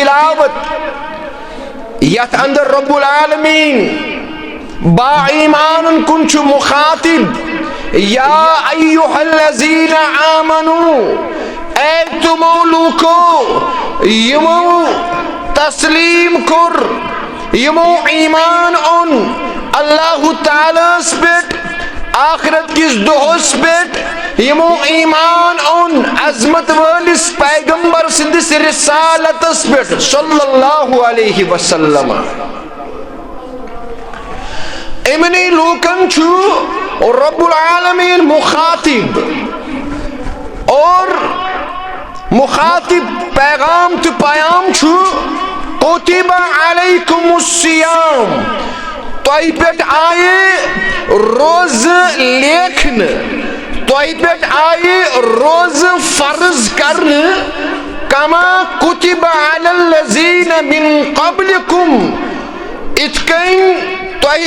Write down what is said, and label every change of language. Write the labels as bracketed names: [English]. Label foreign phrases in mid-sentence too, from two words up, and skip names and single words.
[Kashmiri] تلاوت یتھ اندر [Arabic] رب العالمین [Kashmiri] با ایمانن کن چھُ مخاطب [Arabic] یا ایہا الذین آمنو [Kashmiri] اے تمو لوکو یمو تسلیم کر یمو ایمان اون اللہ تعالیٰ پہ آخرت کس دہس پہ یمو ایمان اون عظمت والس پیغمبر سندس رسالتس پہ [Arabic] صلی اللہ علیہ وسلم. [Kashmiri] امنی لوکن چھو [Arabic] رب العالمین [Kashmiri] مخاطب اور مخاطب پیغام تو پیام چھو [Arabic] کتب علیکم الصیام [Kashmiri] تۄہہِ پٮ۪ٹھ آیہِ روز لیکھنہٕ تۄہہِ پٮ۪ٹھ آیہِ روز فرض کرنہٕ [Arabic] کما کتب علی الذین من قبلکم [Kashmiri] اِتھ کٔنۍ تۄہہِ